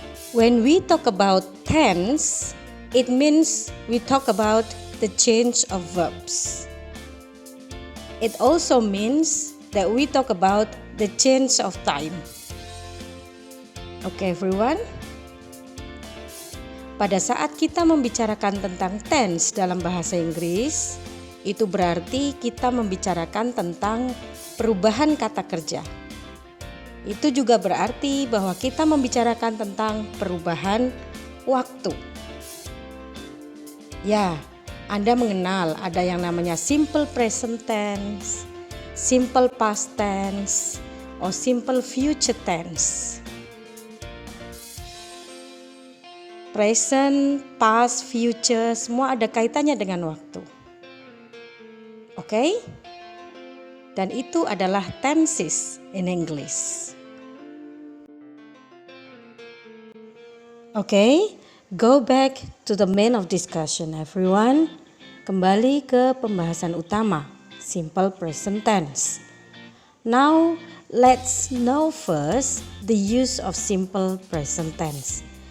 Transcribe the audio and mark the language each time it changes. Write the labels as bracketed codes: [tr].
[en] When we talk about tense, it means we talk about the change of verbs. It also means that we talk about the change of time. Okay, everyone? [id] Pada saat kita membicarakan tentang tense dalam bahasa Inggris, itu berarti kita membicarakan tentang perubahan kata kerja. Itu juga berarti bahwa kita membicarakan tentang perubahan waktu. Ya, Anda mengenal ada yang namanya [en] simple present tense, simple past tense, or simple future tense. [id] Present, past, future, semua ada kaitannya dengan waktu. Oke? Dan itu adalah tenses [en] in English. Okay, go back to the main of discussion everyone. [id] Kembali ke pembahasan utama, simple present tense. [en] Now, let's know first the use of simple present tense.